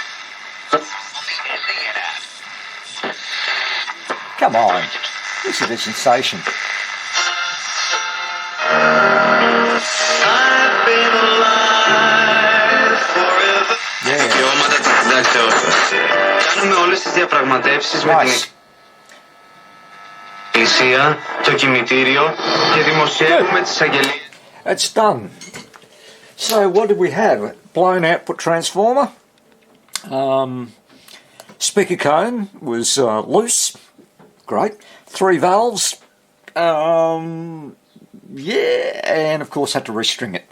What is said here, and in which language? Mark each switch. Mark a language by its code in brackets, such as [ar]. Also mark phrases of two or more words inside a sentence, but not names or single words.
[en] Come on, this is a sensation. Yeah. μετεότητας. [el] Κάνουμε όλες τις διαπραγματεύσεις με την εκκλησία, το κημητήριο και δημοσιεύουμε τις αγγελίες. [en] It's done. So what did we have? Blown output transformer. Speaker cone was loose. Great. 3 valves. Yeah, and of course had to restring it.